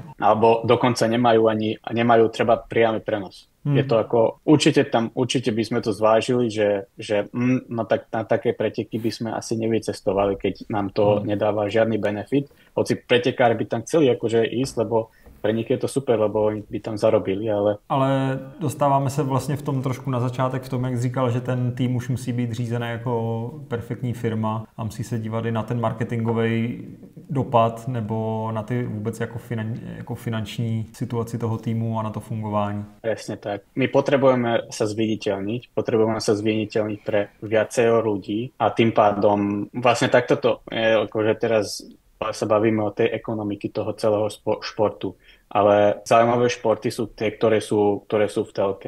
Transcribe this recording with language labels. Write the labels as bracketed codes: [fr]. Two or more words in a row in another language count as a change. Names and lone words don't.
[sk] Alebo dokonca nemajú treba priamy prenos. Je to určite by sme to zvážili, že tak na také preteky by sme asi nevycestovali, keď nám to nedáva žiadny benefit. Hoci pretekári by tam chceli akože ísť, lebo pre nich je to super, lebo oni by tam zarobili, ale... [cs] Ale dostáváme se vlastně v tom trošku na začátek v tom, jak říkal, že ten tým už musí být řízený jako perfektní firma a musí se dívat i na ten marketingový dopad nebo na ty vůbec jako finanční situaci toho týmu a na to fungování. [sk] Presne tak. My potrebujeme sa zviditeľniť pre viacero ľudí a tým pádom vlastne takto to je, akože teraz sa bavíme o tej ekonomiky toho celého športu. Ale zaujímavé športy sú tie, ktoré sú v telke.